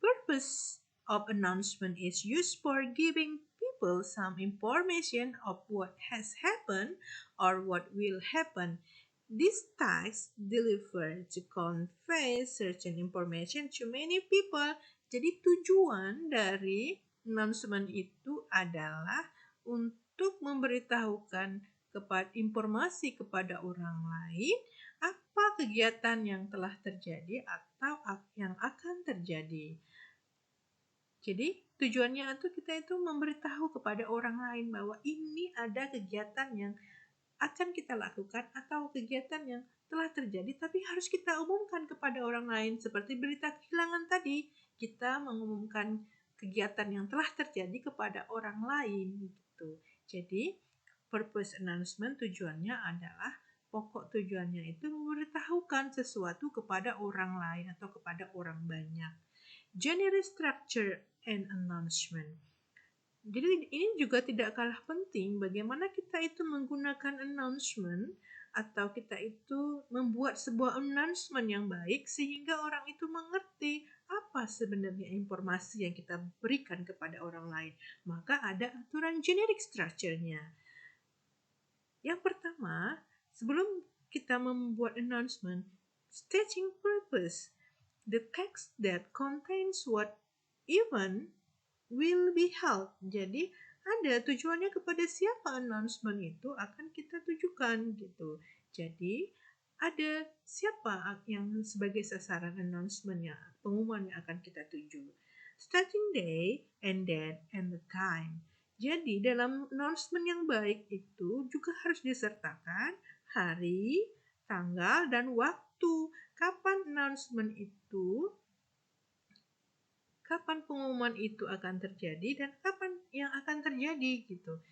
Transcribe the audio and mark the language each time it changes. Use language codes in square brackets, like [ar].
[en] The purpose of announcement is used for giving people some information of what has happened or what will happen. This task delivered to convey certain information to many people. [id] Jadi tujuan dari announcement itu adalah untuk memberitahukan informasi kepada orang lain apa kegiatan yang telah terjadi atau yang akan terjadi. Jadi tujuannya kita memberitahu kepada orang lain bahwa ini ada kegiatan yang akan kita lakukan atau kegiatan yang telah terjadi tapi harus kita umumkan kepada orang lain seperti berita kehilangan tadi. Kita mengumumkan kegiatan yang telah terjadi kepada orang lain gitu. Jadi purpose announcement tujuannya adalah pokok tujuannya itu memberitahukan sesuatu kepada orang lain atau kepada orang banyak. [en] General structure and announcement. [id] Jadi ini juga tidak kalah penting bagaimana kita itu menggunakan announcement atau kita itu membuat sebuah announcement yang baik sehingga orang itu mengerti apa sebenarnya informasi yang kita berikan kepada orang lain. Maka ada aturan generic structure-nya. Yang pertama, sebelum kita membuat announcement, [en] stating purpose. The text that contains what event will be held. [id] Jadi ada tujuannya kepada siapa announcement itu akan kita tujukan gitu. Jadi ada siapa yang sebagai sasaran announcementnya, pengumuman yang akan kita tuju. [en] Starting day and date and the time. [id] Jadi dalam announcement yang baik itu juga harus disertakan hari, tanggal, dan waktu. Kapan announcement itu, kapan pengumuman itu akan terjadi, dan kapan yang akan terjadi gitu.